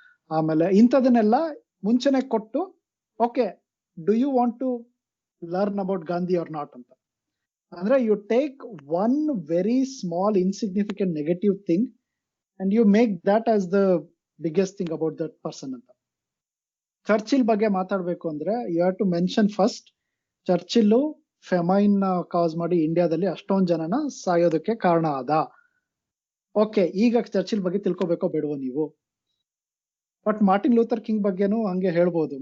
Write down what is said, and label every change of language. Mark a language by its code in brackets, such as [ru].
[kn] ಆಮೇಲೆ ಇಂಥದನ್ನೆಲ್ಲ ಮುಂಚೆನೆ ಕೊಟ್ಟು, [en] Okay do you want to learn about Gandhi or not ಅಂತ. ಅಂದ್ರೆ you take one very small insignificant negative thing and you make that as the biggest thing about that person ಅಂತ. [kn] Churchill ಬಗ್ಗೆ ಮಾತಾಡ್ಬೇಕು ಅಂದ್ರೆ [en] you have to mention first, [kn] Churchill famine ಕಾಸ್ ಮಾಡಿ ಇಂಡಿಯಾದಲ್ಲಿ ಅಷ್ಟೊಂದ್ ಜನನ ಸಾಯೋದಕ್ಕೆ ಕಾರಣ ಆದ. ಓಕೆ, ಈಗ ಚರ್ಚಿಲ್ ಬಗ್ಗೆ ತಿಳ್ಕೊಬೇಕೋ ಬೇಡವೋ ನೀವು. ಬಟ್ ಮಾರ್ಟಿನ್ ಲೂಥರ್ ಕಿಂಗ್ ಬಗ್ಗೆನೂ ಹಂಗೆ ಹೇಳ್ಬೋದು.